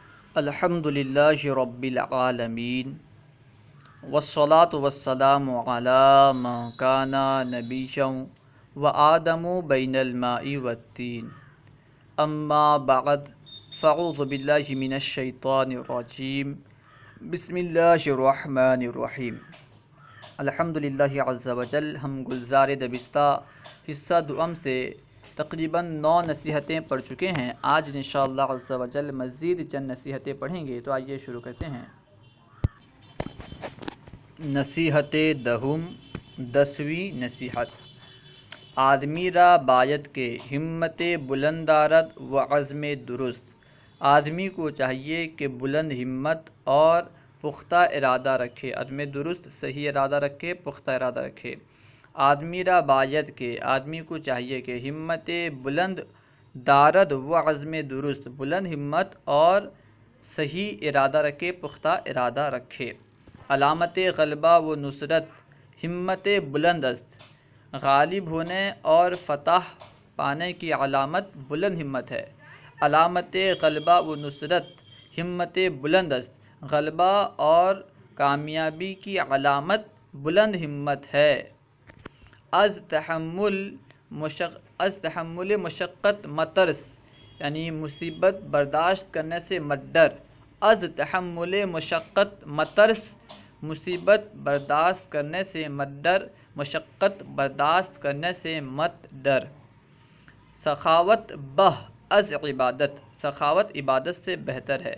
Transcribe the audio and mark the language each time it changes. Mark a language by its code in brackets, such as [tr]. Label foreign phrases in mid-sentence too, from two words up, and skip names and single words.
[ar] الحمد للہ رب العالمین والصلاة والسلام علی من کان نبیا وآدم بین الماء والطین اما بعد فاعوذ باللہ من الشیطان الرجیم بسم اللہ الرحمن الرحیم الحمد للہ عز وجل۔ [ur] ہم گلزار دبستہ حصہ دوم سے تقریباً 9 نصیحتیں پڑھ چکے ہیں۔ آج انشاءاللہ [ar] عز وجل [ur] مزید چند نصیحتیں پڑھیں گے، تو آئیے شروع کرتے ہیں۔ نصیحت دہم، 10ویں نصیحت۔ [fa] آدمی را باید کہ ہمت بلند دارد و عزم درست۔ [ur] آدمی کو چاہیے کہ بلند ہمت اور پختہ ارادہ رکھے، عزم درست صحیح ارادہ رکھے، پختہ ارادہ رکھے۔ [fa] آدمی را باید کہ [ur] آدمی کو چاہیے کہ [fa] ہمت بلند دارد و عزم درست، [ur] بلند ہمت اور صحیح ارادہ رکھے، پختہ ارادہ رکھے۔ [fa] علامت غلبہ و نصرت ہمت بلند است۔ [ur] غالب ہونے اور فتح پانے کی علامت بلند ہمت ہے۔ [fa] علامت غلبہ و نصرت ہمت بلند است۔ [ur] غلبہ اور کامیابی کی علامت بلند ہمت ہے۔ [fa] از تحمل مشقت مترس، [ur] یعنی مصیبت برداشت کرنے سے مت ڈر۔ [fa] از تحمل مشقت مترس، [ur] مصیبت برداشت کرنے سے مت ڈر، مشقت برداشت کرنے سے مت ڈر۔ [fa] سخاوت بہ از عبادت، [ur] سخاوت عبادت سے بہتر ہے۔